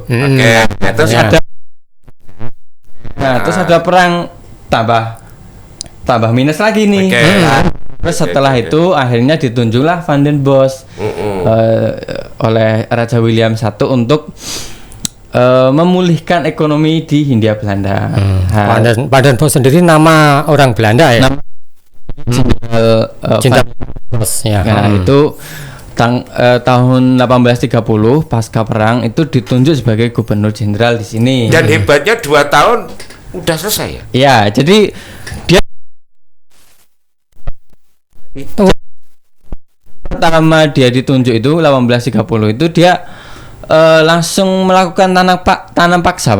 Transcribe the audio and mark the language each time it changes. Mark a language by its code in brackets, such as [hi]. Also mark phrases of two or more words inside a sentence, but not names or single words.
[id] Terus ada perang tambah minus lagi nih. Terus setelah itu akhirnya ditunjuklah Van den Bosch oleh Raja William I untuk memulihkan ekonomi di Hindia Belanda. Van den Bosch sendiri nama orang Belanda ya. Cinta Bosch ya. Nah, itu tahun 1830 pasca perang itu ditunjuk sebagai gubernur jenderal di sini. Dan hebatnya 2 tahun udah selesai ya. Ya, jadi dia pertama dia ditunjuk itu 1830 itu dia langsung melakukan tanam paksa, Pak.